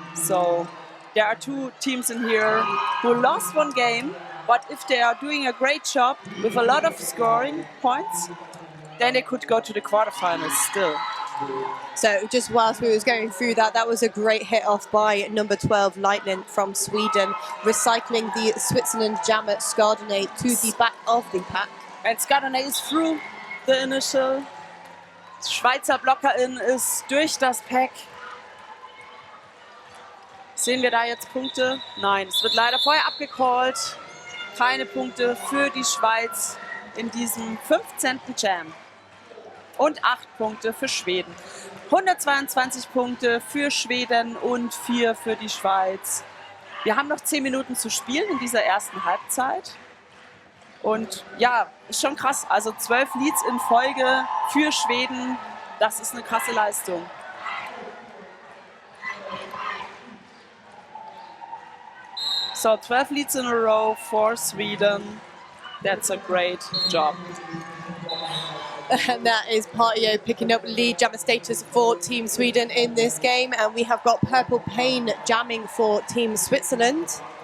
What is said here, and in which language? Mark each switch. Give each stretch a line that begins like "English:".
English: So there are 2 teams in here who lost 1 game, but if they are doing a great job with a lot of scoring points, then they could go to the quarterfinals still. So just whilst we was going through that, that was a great hit off by number 12, Lightning from Sweden, recycling the Switzerland jammer Skardene to the back of the pack. And Skardene is through the initial.
German: Schweizer Blockerin ist durch das Pack. Sehen wir da jetzt Punkte? Nein, es wird leider vorher abgecallt. Keine Punkte für die Schweiz in diesem 15. Jam. Und 8 Punkte für Schweden. 122 Punkte für Schweden und 4 für die Schweiz. Wir haben noch 10 Minuten zu spielen in dieser ersten Halbzeit. Und ja, ist schon krass. Also 12 Leads in Folge für Schweden. Das ist eine krasse Leistung.
English: So 12 leads in a row for Sweden. That's a great job. And that is Partio picking up lead jammer status for Team Sweden in this game. And we have got Purple Pain jamming for Team Switzerland.